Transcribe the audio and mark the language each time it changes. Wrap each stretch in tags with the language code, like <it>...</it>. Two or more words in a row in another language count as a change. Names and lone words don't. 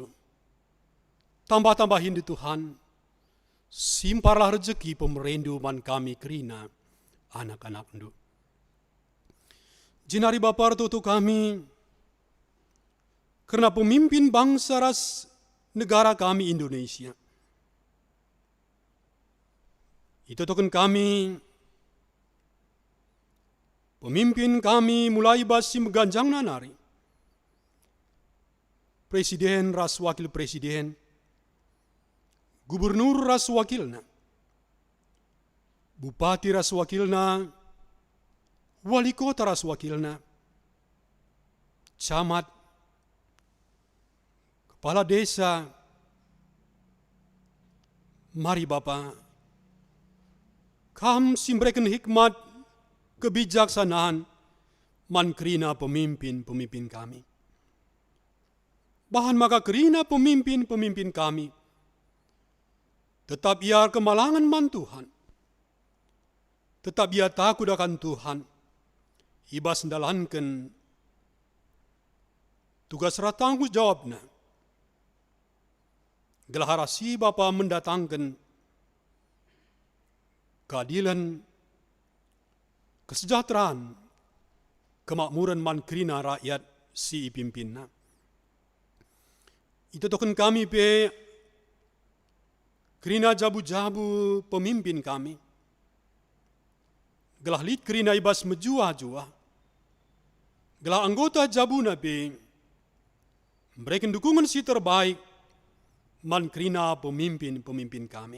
<btx>Tambah-tambahin di Tuhan, simparlah rezeki pemerendu man kami kerina anak-anak ndu. Jinari Bapa tutu kami, karena pemimpin bangsa ras negara kami Indonesia. Itu token kami, pemimpin kami mulai basi meganjang nanari. Presiden ras wakil presiden, gubernur ras wakilna, bupati ras wakilna, wali kota ras wakilna, camat, kepala desa. Mari Bapa, kam simbrekan</btx> <id>hikmat kebijaksanaan</id> <btx>man kerina pemimpin-pemimpin kami. Bahan maka kerina pemimpin-pemimpin kami, tetap ia kemalangan man Tuhan.</btx> <id>Tetap ia takut akan Tuhan.</id> <btx>Ibas ndalankan tugas ratanggus jawabna. Gelaharasi Bapa</btx> <id>mendatangkan keadilan, kesejahteraan, kemakmuran</id> <btx>man kerina rakyat si pimpinna. Itu token kami pe kerina jabu-jabu pemimpin kami. Gelah lid kerina ibas menjua-jua. Gelah anggota jabuna pe</btx> <id>memberikan dukungan</id> <btx>si terbaik man kerina pemimpin-pemimpin kami.</btx>